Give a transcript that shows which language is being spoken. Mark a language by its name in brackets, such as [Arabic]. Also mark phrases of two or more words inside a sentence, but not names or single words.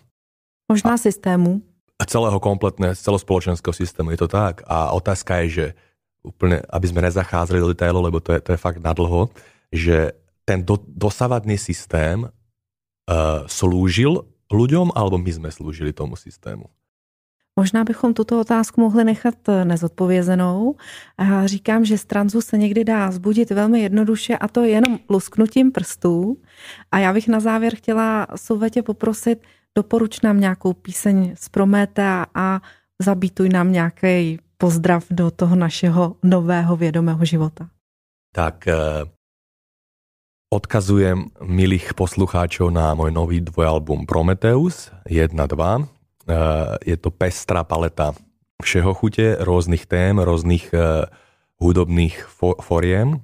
[Czech] Možná systému. [Slovak] Celospoločenského systému, je to tak. A otázka je, že úplne, aby sme nezachádzali do detailu, lebo to je fakt nadlho, že ten dosavadný systém slúžil ľuďom, alebo my sme slúžili tomu systému? [Czech] Možná bychom tuto otázku mohli nechat nezodpovězenou. A říkám, že z tranzu se někdy dá zbudit velmi jednoduše a to jenom lusknutím prstů. A já bych na závěr chtěla Suvetě poprosit, doporuč nám nějakou píseň z Prométea a zabítuj nám nějaký pozdrav do toho našeho nového vědomého života. [Slovak] Tak odkazujem milých poslucháčov na môj nový dvojalbum Prometeus 1-2. Je to pestrá paleta všeho chute, rôznych tém, rôznych hudobných foriem.